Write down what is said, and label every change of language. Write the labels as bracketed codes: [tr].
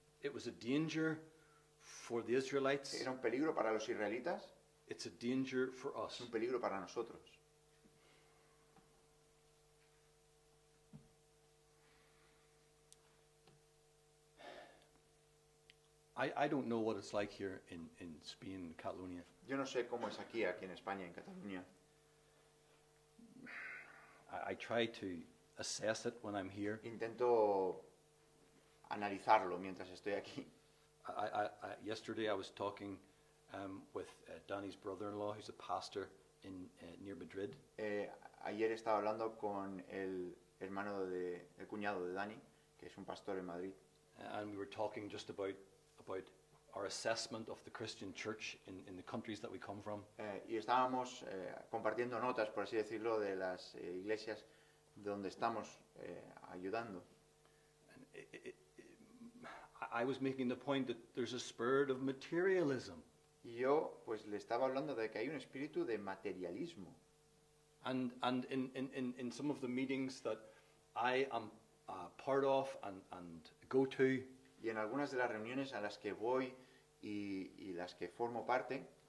[en] It was a danger for the Israelites. [es] Era un peligro para los israelitas, [en] It's a danger for [es] es un peligro para nosotros. [en] I don't know what it's like here in Spain, Catalonia. [es] Yo no sé cómo es aquí en España, en Cataluña. [en] I try to assess it when I'm here. [es] Intento analizarlo mientras estoy aquí. [en] Yesterday I was talking with Danny's brother-in-law, who's a pastor in near Madrid. [es] Ayer estaba hablando con el cuñado de Dani, que es un pastor en Madrid. [en] And we were talking just about our assessment of the Christian church in the countries that we come from. [es] Y estábamos compartiendo notas, por así decirlo, de las iglesias donde estamos ayudando. [en] And I was making the point that there's a spirit of materialism. [es] Y yo pues le estaba hablando de que hay un espíritu de materialismo. [en] And in some of the meetings that I am part of and go to, [es] Y en algunas de las reuniones a las que voy y las que formo parte,